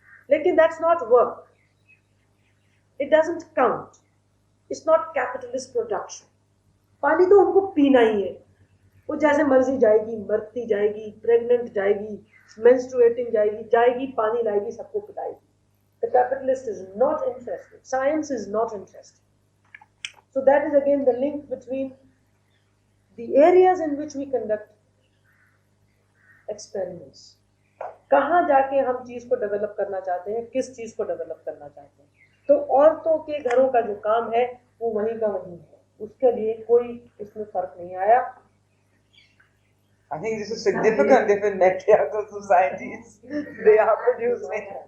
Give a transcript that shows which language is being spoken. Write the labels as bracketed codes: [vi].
[en] लेकिन that's not work, it doesn't count, it's not capitalist production. [hi] पानी तो उनको पीना ही है, वो जैसे मर्जी जाएगी, मरती जाएगी, प्रेग्नेंट जाएगी, मेंस्ट्रुएटिंग जाएगी, पानी लाएगी, सबको पिलाएगी। [en] The capitalist is not interested. Science is not interested. So that is again the link between the areas in which we conduct experiments. [hi] कहाँ जाके हम चीज को डेवलप करना चाहते हैं, किस चीज को डेवलप करना चाहते हैं। तो औरतों के घरों का जो काम है वो वहीं का वहीं है, उसके लिए कोई इसमें फर्क नहीं आया। [en] I think this is significant if in matriarchal societies they are producing.